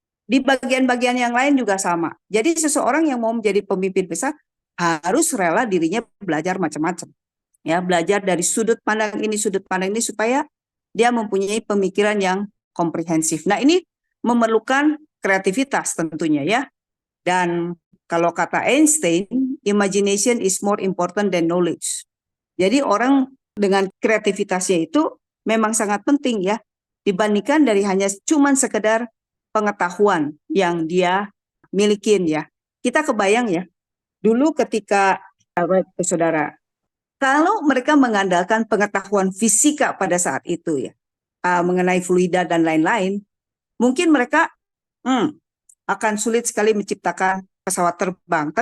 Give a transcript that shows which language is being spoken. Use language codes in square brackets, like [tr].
[id] Di bagian-bagian yang lain juga sama. Jadi seseorang yang mau menjadi pemimpin besar harus rela dirinya belajar macam-macam. Ya, belajar dari sudut pandang ini supaya dia mempunyai pemikiran yang komprehensif. Nah, ini memerlukan kreativitas tentunya ya. Dan kalau kata [en] Einstein, imagination is more important than knowledge. [id] Jadi orang dengan kreativitasnya itu memang sangat penting ya, dibandingkan dari hanya cuman sekedar pengetahuan yang dia milikin ya. Kita kebayang ya, dulu ketika saudara, kalau mereka mengandalkan pengetahuan fisika pada saat itu ya, mengenai fluida dan lain-lain, mungkin mereka akan sulit sekali menciptakan pesawat terbang.